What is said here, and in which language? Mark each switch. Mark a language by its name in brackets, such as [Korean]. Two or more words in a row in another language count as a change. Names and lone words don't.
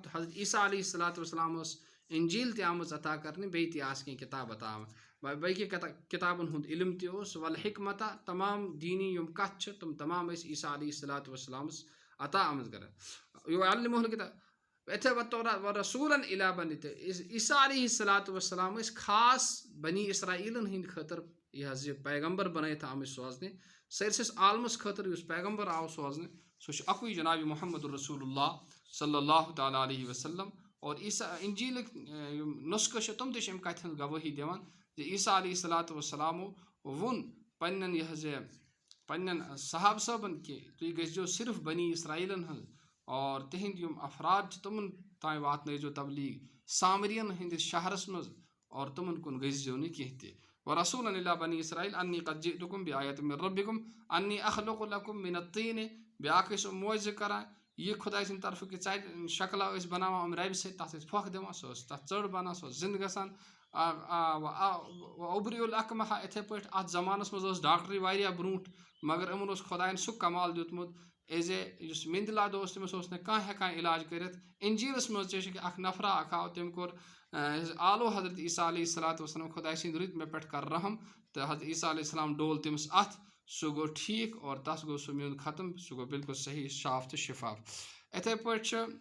[Kashmiri] تہٕ حضرت عیسیٰ [Arabic] علیہ السلام [Kashmiri] ٲس انجیٖل تہِ آمٕژ عطا کرنہٕ، بیٚیہِ تہِ آسہٕ کینٛہہ کِتاب عطا آمٕژ، باقٕے کِتابن ہُنٛد علم تہِ اوس، والحکمتہ، تمام دیٖنی یِم کتھٕ چھِ تِم تمام ٲسۍ عیسیٰ [Arabic] علیہ السلامس [Kashmiri] عطا آمٕژ کران۔ [Arabic] یُعَلِّمُہُ الکِتاب [Kashmiri] اِتھے [Arabic] وَرَسوٗلًا اِلیٰ بنی، [Kashmiri] تہٕ عیسیٰ [Arabic] علیہ السلام [Kashmiri] ٲسۍ خاص بنی اسرائیٖلن ہٕنٛدۍ خٲطرٕ یہِ حظ یہِ پیغمبر بنٲیِتھ آمٕتۍ سوزنہِ، سٲرسِس عالمس خٲطرٕ یُس پیغمبر آو سوزنہٕ سُہ چھُ اکُے جناب محمد [Arabic] رسول اللہ صلی اللہ تعالیٰ علیہ وسلم۔ [Kashmiri] اور انجیٖلٕکۍ یِم نُسخہٕ چھِ تِم تہِ چھِ اَمہِ کتھِ ہٕنٛز گوٲہی دِوان زِ عیسیٰ [Arabic] علیہ السلامو [Kashmiri] ووٚن پننٮ۪ن یہِ حظ یہِ پننٮ۪ن صحابہٕ صٲبن کہ تُہۍ گٔژھۍزیو صرف بنی اسرائیٖلن ہٕنٛز، اور تِہنٛدۍ یِم افراد چھِ تِمن تام واتنٲیزیو تبلیٖغ سامرین ہٕنٛدِس شہرس منٛز، اور تِمن کُن گٔژھۍزیو نہٕ کینٛہہ تہِ۔ [Arabic] وَرَسوٗلًا اِلیٰ بنی اسرائیٖل انی قد جِئتُکُم بِآیَةٍ مِن ربِّکُم انی اخلُقُ لَکُم مِن الطیٖن۔ [Kashmiri] بیٛاکھ ٲسۍ یِم معجزٕ کران، یہِ خۄداے سٕنٛدِ طرفہٕ کہ ژَرِ شکلا ٲسۍ بناوان أمۍ ربہِ سۭتۍ، تتھ ٲسۍ پھۄکھ دِوان، سۄ ٲس تتھ ژٔر بنان، سۄ ٲس زِنٛدٕ گژھان، [Arabic] اوبری الاکمہ [Kashmiri] اتھے پٲٹھۍ اتھ زمانس منٛز ٲس ڈاکٹری واریاہ برونٛٹھ مگر یِمن اوس خۄدایَن سُہ کمال دیُتمُت ایز اے یُس مِنٛدلاد اوس تٔمِس اوس نہٕ کانٛہہ ہٮ۪کان علاج کٔرِتھ انجیٖلس منٛز تہِ چھُ کہِ اکھ نفرا اکھ آو تٔمۍ کوٚر آلو حضرت عیٖسیٰ [Arabic] علیہ الصلوٰتُ وسلام [Kashmiri] خۄداے سٕنٛدۍ رٕتۍ مےٚ پٮ۪ٹھ کر رحم تہٕ حضرت عیٖسیٰ [Arabic] علیہ السلام [Kashmiri] ڈول تٔمِس اَتھ سُہ گوٚو ٹھیٖک اور تَس گوٚو سُہ میون ختم سُہ گوٚو بالکل صحیح صاف تہٕ شِفاف یِتھَے پٲٹھۍ چھُ